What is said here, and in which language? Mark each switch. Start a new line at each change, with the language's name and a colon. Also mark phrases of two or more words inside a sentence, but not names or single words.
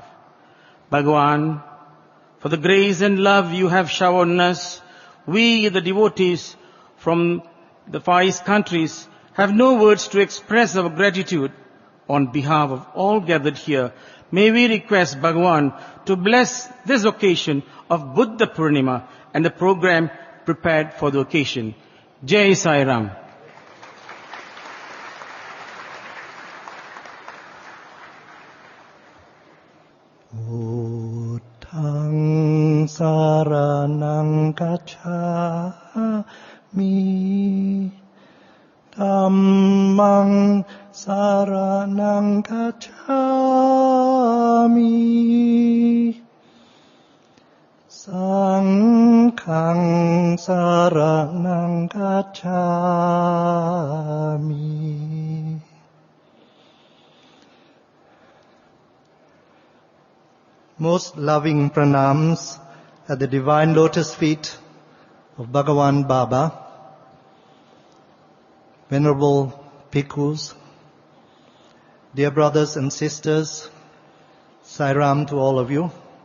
English: Bhagwan, for the grace and love you have showered on us, we, the devotees from the Far East countries, have no words to express our gratitude. On behalf of all gathered here, may we request Bhagwan to bless this occasion of Buddha Purnima and the program prepared for the occasion.
Hindi: Jai Sai Ram.
Pali: Buddhaṃ saraṇaṃ gacchāmi, Dhammaṃ saraṇaṃ gacchāmi, Saṅghaṃ saraṇaṃ gacchāmi.
English: Most loving pranams at the divine lotus feet of Bhagavan Baba, Venerable Bhikkhus, dear brothers and sisters, Sai Ram to all of you.